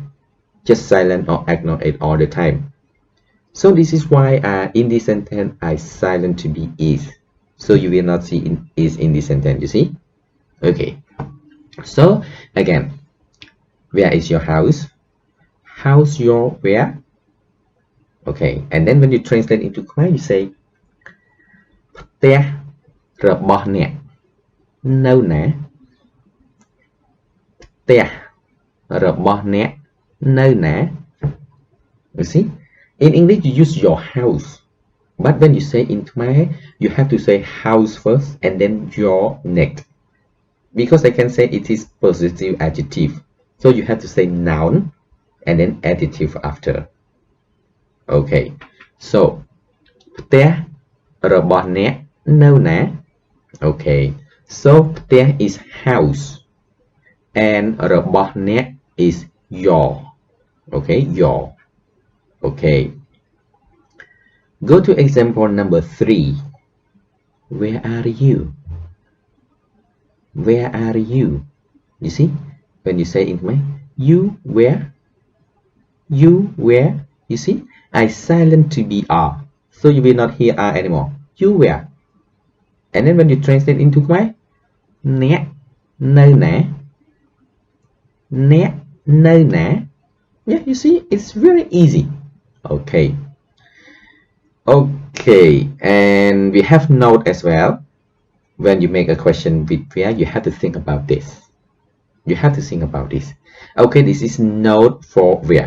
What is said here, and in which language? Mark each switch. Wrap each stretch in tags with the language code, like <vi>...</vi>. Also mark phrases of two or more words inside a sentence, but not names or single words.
<en>Just silent or ignore it all the time. So this is why in this sentence I silent to be is. So you will not see is in this sentence, you see? Okay. So again, where is your house? House your where? Okay, and then when you translate into Khmer, you say</en> <km>ផ្ទះរបស់អ្នកនៅណា ផ្ទះរបស់អ្នកនៅណា</km> <en>You see? In English you use your house, but when you say in Khmer you have to say house first and then your next. because I can say it is possessive adjective. So you have to say noun and then adjective after. Okay. So</en> <km>ផ្ទះរបស់អ្នកនៅណា</km> <en>Okay. So ផ្ទះ is house and</en> <km>របស់អ្នក</km> <en>is your. Okay, your. Okay. Go to example number 3. Where are you? Where are you? You see, when you say in Khmer, you where? You where? You see, I silent to be R, so you will not hear R anymore. You where? And then when you translate into Khmer,</en> <km>អ្នកនៅណា អ្នកនៅណា</km> <en>Yeah, you see, it's very easy. Okay. Okay, and we have note as well. When you make a question with where, you have to think about this. You have to think about this. Okay, this is note for where.</en>